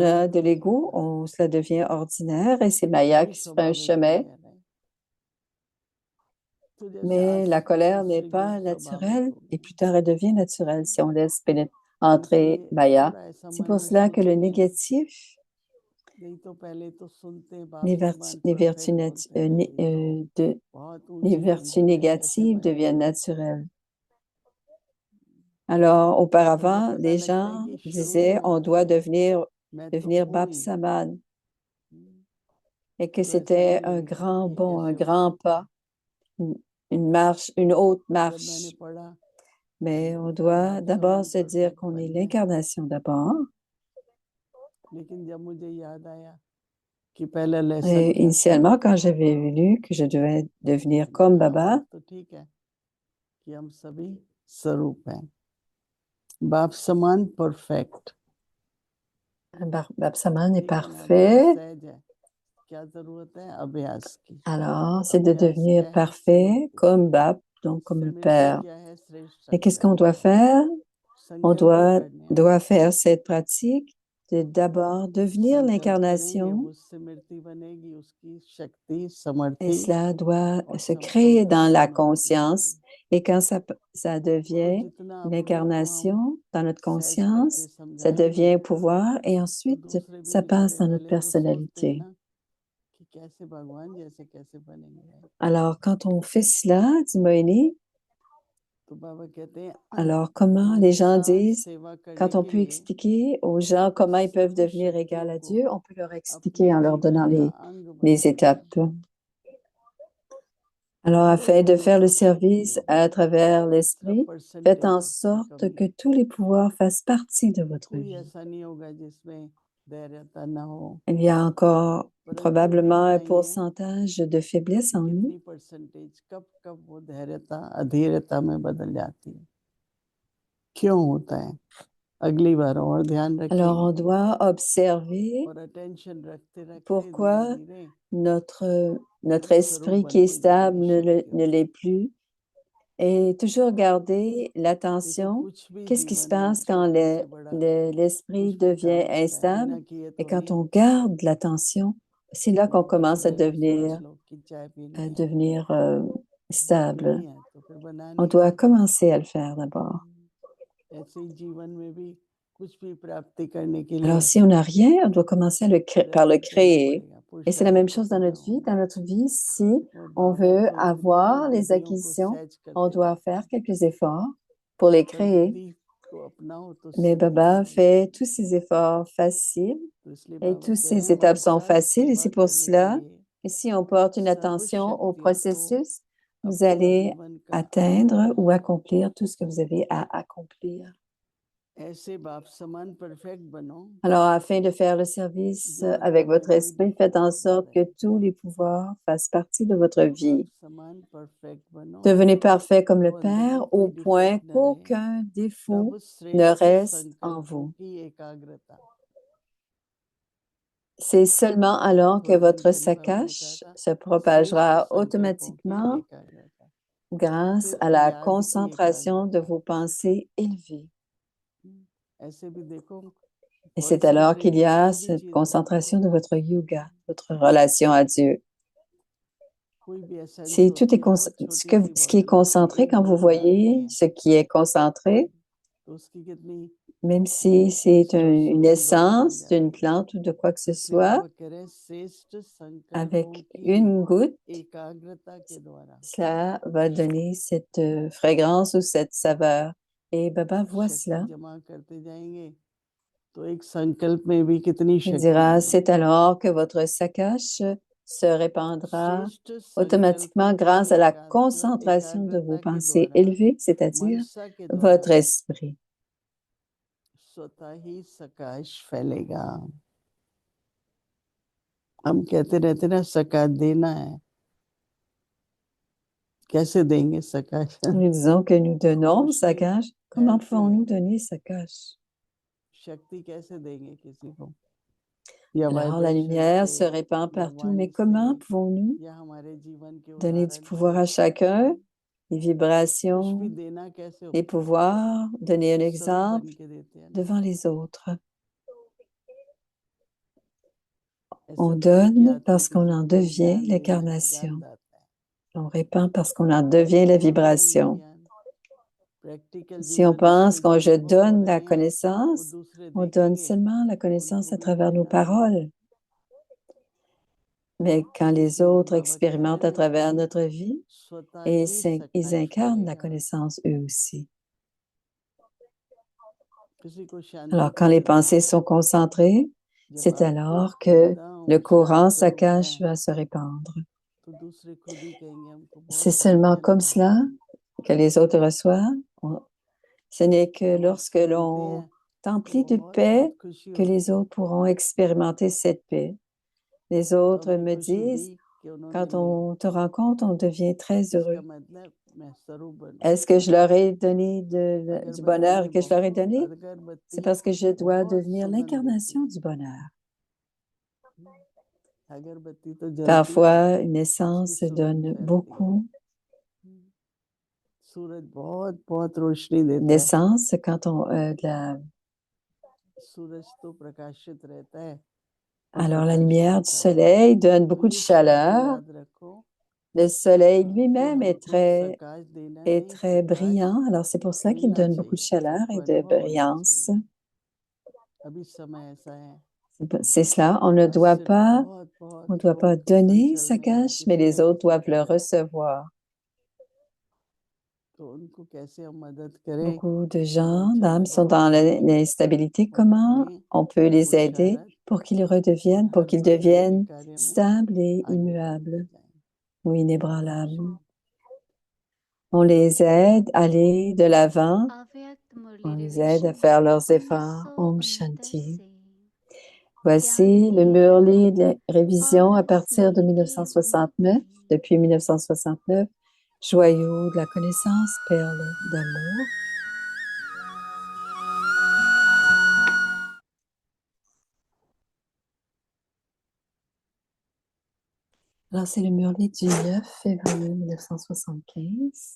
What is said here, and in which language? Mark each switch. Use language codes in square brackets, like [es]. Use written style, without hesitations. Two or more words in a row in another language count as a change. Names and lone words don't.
[hi] स्वाभाविक [fr] a de [hi] नहीं [fr] l'ego, [hi] है [fr] cela devient ordinaire et c'est Maya [hi] कोई [fr] qui se fait un [hi] स्वाभाविक [fr] chemin. [hi] नहीं है नहीं तो जैसे [fr] Mais la colère n'est [hi] आश्रय गुण [fr] pas [hi] स्वाभाविक [fr] naturelle [hi] हो [fr] et [hi] गए [fr] plus tard elle devient naturelle si on laisse [hi] तो [fr] entrer [hi] इसलिए [fr] Maya. [hi] थोड़ा ऐसा [fr] C'est [hi] मन [fr] pour [hi] में [fr] cela que le [hi] सोचेंगे [fr] négatif, [hi] नहीं तो पहले तो सुनते बाप [fr] les [hi] समान [fr] vertus, [hi] परफेक्ट बोलते थे ये तो बहुत [fr] les [hi] ऊंची [fr] vertus [hi] मंजिल है कैसे [fr] négatives [hi] बनेगा [fr] deviennent naturelles. Alors, [hi] तो जब [fr] auparavant, [hi] पता [fr] les [hi] लगता है [fr] gens [hi] कि शुरू [fr] disaient [hi] से [fr] on [hi] आता [fr] doit [hi] है मैं तो [fr] devenir [hi] हूँ [fr] Bab [hi] ही [fr] Saman et que [hi] तो ऐसा [fr] c'était [hi] नहीं [fr] un [hi] लगेगा [fr] grand [hi] कि ये [fr] bond, un [hi] कैसे हो [fr] grand [hi] सकता [fr] pas. [hi] है [fr] une marche, une haute [hi] जब मैंने [fr] marche. [hi] पढ़ा [fr] Mais on [hi] Gita [fr] doit [hi] बाप [fr] d'abord [hi] समान [fr] se dire [hi] perfect [fr] qu'on est [hi] बन गए, [fr] l'incarnation d'abord. [hi] लेकिन जब मुझे याद आया कि पहला लेसन [fr] Et [hi] क्या था, [fr] initialement, quand j'avais lu que je devais devenir comme [hi] हाँ, [fr] Baba, [hi] बात तो ठीक है कि हम सभी स्वरूप हैं, बाप समान परफेक्ट, बाप समान [fr] est [hi] ठीक है ना, बहुत [fr] parfait. [hi] सहज है, क्या जरूरत है अभ्यास की, [fr] Alors, c'est de [hi] अभ्यास [fr] devenir [hi] क्या है [fr] parfait [hi] स्मृति, [fr] comme Bab, donc comme le [hi] स्मृति [fr] Père. [hi] क्या है श्रेष्ठ [fr] Et qu'est-ce qu'on [hi] सत्संग, [fr] doit faire? On [hi] संकल्प करने हैं, [fr] doit faire cette pratique de d'abord devenir [hi] संकल्प करेंगे [fr] l'incarnation [hi] वो स्मृति बनेगी, उसकी शक्ति [fr] et [hi] समर्थि [fr] cela doit [hi] और [fr] se créer dans la [hi] संपूर्ण [fr] conscience. Et quand ça [hi] तो [fr] devient [hi] जितना [fr] une [hi] अपने को हम [fr] incarnation dans notre [hi] सहज करके [fr] conscience, ça [hi] समझाएंगे [fr] devient pouvoir et [hi] तो [fr] ensuite [hi] दूसरे भी [fr] ça passe [hi] बेचारे [fr] dans notre [hi] पहले तो सोचते हैं [fr] personnalité. [hi] ना कि कैसे भगवान जैसे कैसे बनेंगे, [fr] Alors, quand on fait cela, dit Moïni, [hi] तो बाबा कहते हैं [fr] alors comment les gens [hi] निस्वार्थ [fr] disent, [hi] सेवा करने [fr] quand on [hi] के [fr] peut [hi] लिए [fr] expliquer aux gens comment ils peuvent [hi] सर्व [fr] devenir égal [hi] शक्तियों [fr] à [hi] को [fr] Dieu, on peut leur [hi] अपने [fr] expliquer en leur [hi] जीवन [fr] donnant [hi] का अंग [fr] les [hi] बनाना [fr] étapes. [hi] है, [fr] Alors, afin de faire le [hi] सब [fr] service [hi] शक्तियों, [fr] à travers [hi] सब [fr] l'esprit, faites en [hi] परसेंटेज की [fr] sorte [hi] कमी, [fr] que tous les pouvoirs fassent partie de votre [hi] कोई [fr] vie. [hi] ऐसा नहीं होगा जिसमें धैर्यता ना हो, [fr] Il y a encore [hi] परंतु [fr] probablement un [hi] देखना ये [fr] pourcentage de faiblesse [hi] कि [fr] en nous. [hi] कितनी परसेंटेज कब कब वो धैर्यता अधीरता में बदल जाती है, क्यों होता है, अगली बार और ध्यान [fr] Alors, on [hi] रखेंगे [fr] doit observer [hi] और अटेंशन रखते रखते धीरे [fr] pourquoi [hi] धीरे [fr] notre [hi] एक स्वरूप [fr] esprit qui est [hi] बनते [fr] stable [hi] जाएंगे [fr] ne [hi] शक्तियों, [fr] l'est plus. Et toujours garder [hi] देखो [fr] l'attention. [hi] कुछ भी [fr] Qu'est-ce qui se [hi] जीवन में [fr] passe quand [hi] छोटे से बड़ा [fr] l'esprit [hi] कुछ भी [fr] devient [hi] काम होता है [fr] instable? [hi] बिना किए [fr] Et [hi] तो [fr] quand [hi] नहीं [fr] on [hi] होता, [fr] garde l'attention, c'est là qu'on [hi] मैं बैठे [fr] commence à [hi] बैठे सोच [fr] devenir, [hi] लो कि चाय पीनी [fr] à [hi] है, [fr] devenir [hi] पीनी [fr] stable. [hi] है तो फिर [fr] On [hi] बनानी है, [fr] doit commencer à le faire d'abord. [hi] ऐसे ही जीवन में भी कुछ भी प्राप्ति करने के [fr] Alors, [hi] लिए [fr] si on n'a rien, on doit commencer à par le [hi] प्रयत्न करना [fr] créer. [hi] पड़ेगा, [fr] Et c'est la même [hi] पुरुषार्थ [fr] chose dans [hi] करना [fr] notre vie. [hi] होगा, [fr] Dans notre vie, si [hi] और [fr] on [hi] बाबा [fr] veut [hi] तो इसलिए ना [fr] avoir les [hi] विधियों को [fr] acquisitions, [hi] सहज [fr] on [hi] करते [fr] doit [hi] जाते [fr] faire [hi] हैं, [fr] quelques efforts pour les [hi] सब [fr] créer. [hi] विधि को अपनाओ तो [fr] Mais [hi] सिद्धि [fr] Baba [hi] मिलेगी, [fr] fait tous ces efforts faciles [hi] तो इसलिए [fr] et [hi] बाबा [fr] toutes [hi] कह रहे [fr] ces [hi] हैं [fr] étapes sont [hi] निस्वार्थ [fr] faciles. Et [hi] सेवा [fr] c'est pour [hi] करने के [fr] cela [hi] लिए [fr] que si on porte une [hi] सर्व [fr] attention au [hi] शक्तियों को [fr] processus, vous [hi] अपने [fr] allez [hi] जीवन का अंग [fr] atteindre ou [hi] बनाना है, [fr] accomplir tout ce que vous avez à accomplir. [hi] ऐसे बाप समान परफेक्ट बनो [fr] Alors, afin de faire le service [hi] जो [fr] avec [hi] मतलब में [fr] votre [hi] कोई [fr] esprit, faites en [hi] डिफॉल्ट ना [fr] sorte que [hi] रहे, [fr] tous les pouvoirs fassent partie de votre [hi] बाप [fr] vie. [hi] समान परफेक्ट बनो [fr] Devenez parfait comme le [hi] जो अंदर में [fr] Père [hi] कोई [fr] au point [hi] डिफेक्ट न रहे, [fr] qu'aucun défaut [hi] तब [fr] ne [hi] श्रेष्ठ [fr] reste en [hi] संकल्पों [fr] vous. [hi] की एकाग्रता, [fr] C'est seulement alors que [hi] थोड़े दिन [fr] votre [hi] पहले बाबा ने कहा [fr] sakash [hi] था [fr] se [hi] श्रेष्ठ [fr] propagera [hi] संकल्पों की [fr] automatiquement [hi] एकाग्रता, [fr] grâce [hi] फिर [fr] à la [hi] याद की [fr] concentration de [hi] एकाग्रता, [fr] vos pensées élevées. [hi] ऐसे भी देखो [fr] Et c'est alors qu'il y a cette concentration de votre yoga, votre relation à Dieu. [hi] कोई भी एसेंस [fr] Si tout [hi] होती [fr] est [hi] है, बहुत छोटी सी [fr] ce qui est [hi] बॉडी होती है, [fr] concentré, [hi] एक [fr] quand vous [hi] बूंद डालते [fr] voyez [hi] हैं [fr] ce qui est concentré, [hi] तो उसकी कितनी [fr] même si c'est une [hi] सुगंध बन [fr] essence d'une [hi] जाती है, [fr] plante ou de quoi que ce [hi] इसलिए [fr] soit, [hi] बाबा कह रहे हैं श्रेष्ठ संकल्पों [fr] avec [hi] की [fr] une goutte, [hi] एकाग्रता के द्वारा [fr] cela va donner cette fragrance ou cette saveur. Et Baba voit [hi] शक्ति [fr] cela. [hi] जमा करते जाएंगे तो एक संकल्प में भी कितनी [fr] Il [hi] शक्ति [fr] dira, [hi] है, [fr] c'est alors que votre sakash se répandra [hi] श्रेष्ठ [fr] automatiquement [hi] संकल्पों की [fr] grâce à la concentration de vos [hi] एकाग्रता के [fr] pensées [hi] द्वारा, [fr] élevées, c'est-à-dire [hi] मनसा के [fr] votre [hi] द्वारा [fr] esprit. [hi] स्वतः ही सकाश फैलेगा। हम कहते रहते ना सकाश देना है, कैसे देंगे सकाश, [fr] Nous disons que nous donnons [hi] रोशनी [fr] sakash. Comment [hi] फैलती है, [fr] pouvons-nous donner sakash? [hi] शक्ति कैसे देंगे किसी को, या [fr] Alors, la [hi] वाइब्रेशन [fr] lumière [hi] से, [fr] se répand [hi] या [fr] partout, mais [hi] वाणी [fr] comment [hi] से, [fr] pouvons-nous [hi] या हमारे जीवन के [fr] donner du [hi] उदाहरण [fr] pouvoir [hi] से, [fr] à chacun, les [hi] कुछ भी [fr] vibrations, [hi] देना कैसे [fr] les [hi] होता है, [fr] pouvoirs, donner un [hi] स्वरूप बन [fr] exemple [hi] के देते हैं ना, [fr] devant les autres? [hi] ऐसा [fr] On [hi] तो नहीं कि [fr] donne [hi] आदमी [fr] parce qu'on [hi] किसी [fr] en [hi] को कोई [fr] devient [hi] ज्ञान देना है, ज्ञान [fr] l'incarnation. [hi] दाता है, [fr] On répand parce qu'on en devient la [hi] कौन देंगे [fr] vibration. [hi] ज्ञान, प्रैक्टिकल [fr] Si on [hi] जीवन में [fr] pense [hi] कोई [fr] quand [hi] जो [fr] je [hi] अनुभव हो [fr] donne la [hi] रहे हैं वो [fr] connaissance, [hi] दूसरे [fr] on donne [hi] देखेंगे, [fr] seulement la connaissance [hi] उनको [fr] à travers nos [hi] मिलेगा नहीं, [fr] paroles. Mais quand les [hi] इसलिए जो [fr] autres [hi] बाबा कह रहे [fr] expérimentent [hi] हैं [fr] à [hi] ना [fr] travers [hi] कि [fr] notre vie, [hi] स्वतः [fr] et [hi] ही [fr] ils [hi] सकाश [fr] incarnent la [hi] फैलेगा, [fr] connaissance eux aussi. [hi] किसी को शांति [fr] Alors, quand les [hi] कैसे देंगे, [fr] pensées sont concentrées, [hi] जब [fr] c'est [hi] आपको [fr] alors que le [hi] एकदम शांत [fr] courant [hi] स्वरूप है [fr] Sakash va se répandre. [hi] तो दूसरे खुद ही कहेंगे हमको [fr] C'est [hi] बहुत [fr] seulement [hi] टेंशन [fr] comme [hi] हो रहा [fr] cela que les autres reçoivent. Ce n'est que [hi] हम [fr] lorsque [hi] उसको [fr] l'on [hi] मिलते हैं तो [fr] t'emplit de [hi] बहुत [fr] paix [hi] बहुत खुशी [fr] que les [hi] होती है। [fr] autres pourront expérimenter cette paix. Les [hi] तो [fr] autres [hi] हमें [fr] me [hi] खुशी [fr] disent, [hi] दी कि उन्होंने [fr] quand [hi] ली, [fr] on te rencontre, on devient très [hi] इसका [fr] heureux. [hi] मतलब मैं स्वरूप बनूं। [fr] Est-ce que je leur ai donné du [hi] अगरबत्ती [fr] bonheur [hi] में [fr] que je leur ai [hi] बहुत [fr] donné? [hi] अगरबत्ती [fr] C'est parce que je dois [hi] बहुत [fr] devenir [hi] सुगंध देती [fr] l'incarnation [hi] है। [fr] du bonheur. [hi] अगरबत्ती तो जलती है, [fr] Parfois, une [hi] उसकी [fr] essence [hi] सुगंध [fr] donne [hi] फैलती है। [fr] beaucoup [hi] सूरज बहुत बहुत रोशनी देता है। [fr] d'essence quand on [hi] सूरज तो प्रकाशित रहता है। [fr] Alors, la lumière du soleil donne beaucoup de chaleur. [hi] याद रखो [fr] Le soleil [hi] कि [fr] lui-même est [hi] हमको प्रकाश देना नहीं, [fr] très [hi] प्रकाश [fr] brillant. Alors, c'est pour ça qu'il [hi] मिलना [fr] donne beaucoup de [hi] चाहिए, [fr] chaleur [hi] सबको [fr] et de [hi] अनुभव होना [fr] brillance. [hi] चाहिए। अभी समय ऐसा है, [fr] C'est cela. On ne doit [hi] सिर्फ [fr] pas, [hi] बहुत बहुत [fr] on doit pas [hi] लोग [fr] donner [hi] संचल [fr] sa [hi] में हैं, [fr] cache, mais [hi] किसी [fr] les [hi] न [fr] autres [hi] किसी [fr] doivent le [hi] तरह। [fr] recevoir. [hi] तो उनको कैसे हम मदद करें? [fr] Beaucoup de [hi] कि [fr] gens, [hi] संचल [fr] d'âmes sont [hi] बहुत [fr] dans [hi] हैं, [fr] l'instabilité. [hi] वो [fr] Comment [hi] अपने [fr] on peut les aider [hi] पुरुषार्थ [fr] pour qu'ils [hi] और [fr] redeviennent, pour [hi] हर [fr] qu'ils [hi] प्रकार के [fr] deviennent [hi] कार्य में [fr] stables et [hi] आगे बढ़ते [fr] immuables [hi] जाएं। [fr] ou inébranlables? On les aide à aller de l'avant. [hi] अव्यक्त [fr] On [hi] मुरली [fr] les aide à [hi] रिविजन [fr] faire leurs efforts. [hi] Om 1969 Shanti. से [fr] Voici le Murli de révision à partir de [hi] स्नेह की [fr] 1969, [hi] उन्नति, [fr] depuis 1969. Joyau de la connaissance, perle d'amour. Alors, c'est le Murli du 9 février 1975.